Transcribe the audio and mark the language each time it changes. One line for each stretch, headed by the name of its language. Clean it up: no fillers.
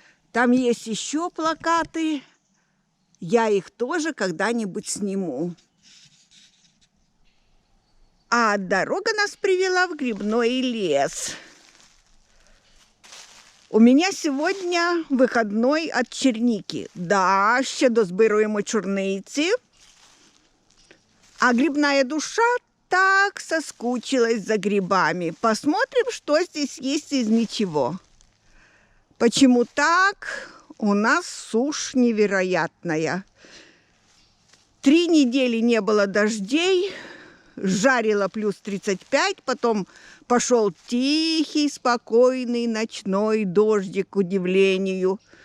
Russian: Там есть еще плакаты. Я их тоже когда-нибудь сниму. А дорога нас привела в грибной лес. У меня сегодня выходной от черники.
Ukrainian: Да, ще дозбируємо чорниці.
Russian: А грибная душа так соскучилась за грибами. Посмотрим, что здесь есть из ничего. Почему так? У нас сушь невероятная. 3 недели не было дождей, жарило плюс 35, потом пошел тихий, спокойный ночной дождик, к удивлению.